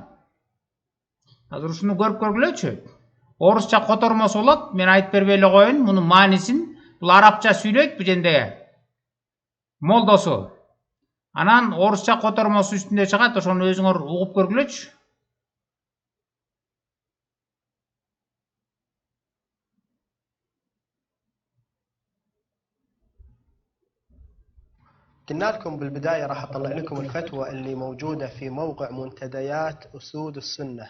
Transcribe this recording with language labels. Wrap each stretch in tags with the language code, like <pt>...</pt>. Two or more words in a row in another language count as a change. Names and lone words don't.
<ky>Азыр ушуну көрүп көргүлөчү. Орусча котормосу болот, мен айтып бербей эле коеюн, мунун маанисин. Бул арабча сүйлөйт бул жерде. Молдосу. Анан орусча котормосу үстүндө чыгат, ошону өзүңөр угуп көргүлөчү.</ky> <ar>قلنا لكم بالبداية راح أطلع لكم الفتوى اللي موجودة في موقع منتديات أسود السنة.</ar>